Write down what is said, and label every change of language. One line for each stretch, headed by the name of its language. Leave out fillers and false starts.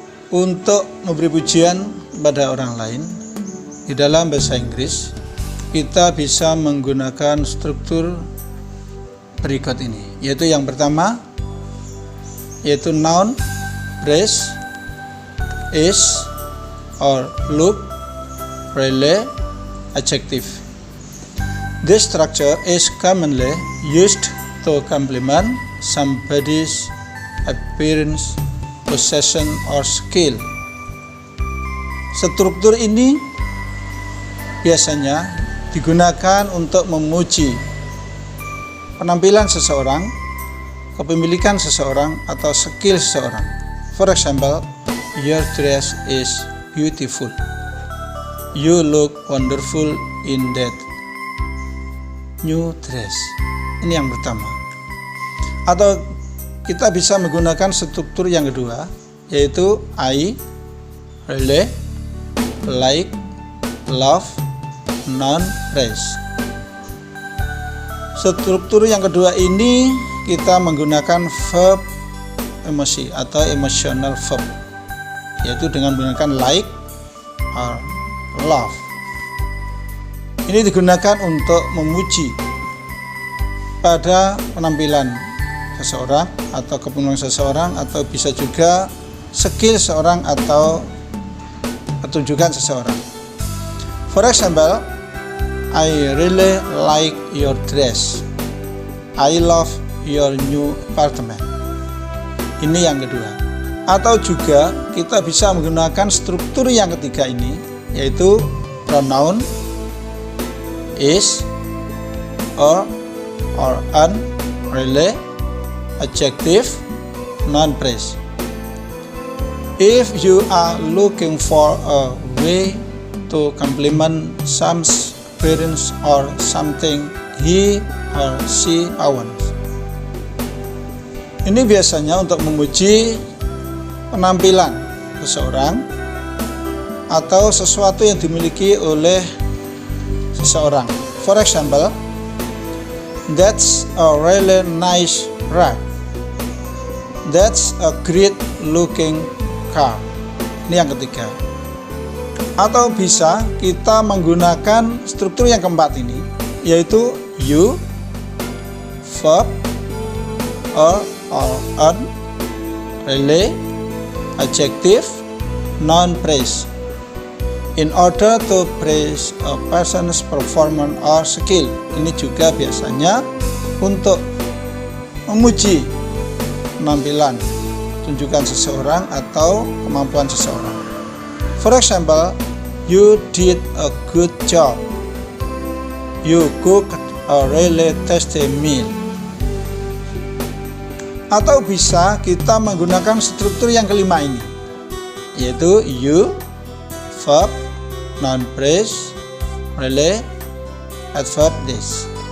Indonesian: Untuk memberi pujian pada orang lain di dalam bahasa Inggris, kita bisa menggunakan struktur berikut ini, yaitu yang pertama yaitu noun, phrase, is, or look, really, adjective.
English: This structure is commonly used to compliment somebody's appearance, possession, or skill.
Indonesian: Struktur ini biasanya digunakan untuk memuji penampilan seseorang, kepemilikan seseorang, atau skill seseorang.
English: For example, your dress is beautiful. You look wonderful in that new dress.
Indonesian: Ini yang pertama. Atau kita bisa menggunakan struktur yang kedua, yaitu I, really, like, love, noun, phrase. Struktur yang kedua ini kita menggunakan verb emosi atau emotional verb, yaitu dengan menggunakan like or love. Ini digunakan untuk memuji pada penampilan seseorang atau kepemimpinan seseorang, atau bisa juga skill seseorang atau pertunjukan seseorang.
English: For example, I really like your dress. I love your new apartment.
Indonesian: Ini yang kedua. Atau juga kita bisa menggunakan struktur yang ketiga ini, yaitu pronoun is, or an, really, adjective, noun, phrase.
English: If you are looking for a way to compliment someone's appearance or something he or she owns.
Indonesian: Ini biasanya untuk memuji penampilan seseorang atau sesuatu yang dimiliki oleh seseorang.
English: For example, that's a really nice rug. That's a great looking car.
Indonesian: Ini yang ketiga. Atau bisa kita menggunakan struktur yang keempat ini, yaitu you, verb, or an, really, adjective, noun, phrase.
English: In order to praise a person's performance or skill.
Indonesian: Ini juga biasanya untuk memuji penampilan, tunjukkan seseorang atau kemampuan seseorang.
English: For example, you did a good job. You cooked a really tasty meal.
Indonesian: Atau bisa kita menggunakan struktur yang kelima ini, yaitu you, verb, noun, phrase, really, adverb, this.